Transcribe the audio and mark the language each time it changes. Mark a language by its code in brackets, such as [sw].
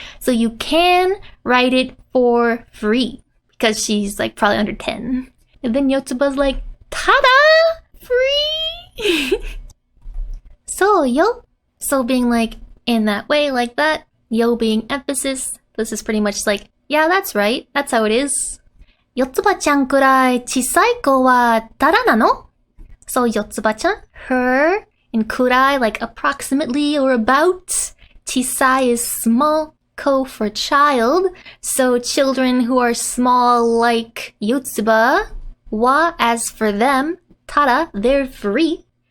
[en] So you can write it for free. Because she's like probably under 10. And then Yotsuba's like, tada! Free! So yo. So being like in that way, like that. Yo being emphasis. This is pretty much like, yeah, that's right. That's how it is. [ja] Yotsuba-chan くらい小さい子はタダなの? [en] So Yotsuba-chan, her, and kurai like approximately or about. Chisai is small, ko for child. So children who are small like Yotsuba. Wa as for them. Tada, they're free.